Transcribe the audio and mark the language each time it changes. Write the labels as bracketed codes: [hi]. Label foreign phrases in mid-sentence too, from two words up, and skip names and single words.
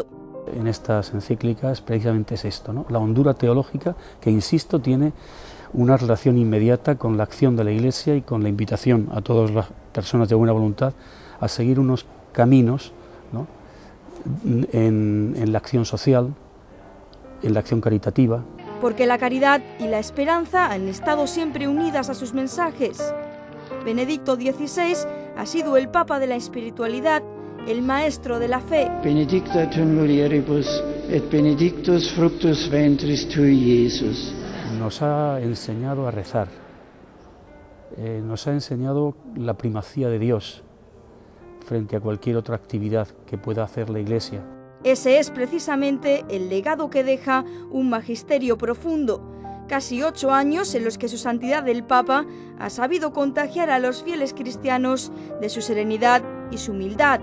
[es] En estas encíclicas precisamente es esto, ¿no?, la hondura teológica que, insisto, tiene una relación inmediata con la acción de la Iglesia y con la invitación a todas las personas de buena voluntad a seguir unos caminos, ¿no?, en la acción social, en la acción caritativa. porque la caridad y la esperanza han estado siempre unidas a sus mensajes. Benedicto XVI ha sido el Papa de la espiritualidad, el maestro de la fe. [la] Benedicta tu mulieribus et benedictus fructus ventris tui, Iesus. [es] Nos ha enseñado a rezar, nos ha enseñado la primacía de Dios frente a cualquier otra actividad que pueda hacer la Iglesia. Ese es precisamente el legado que deja un magisterio profundo. Casi 8 años en los que su santidad el Papa ha sabido contagiar a los fieles cristianos de su serenidad y su humildad.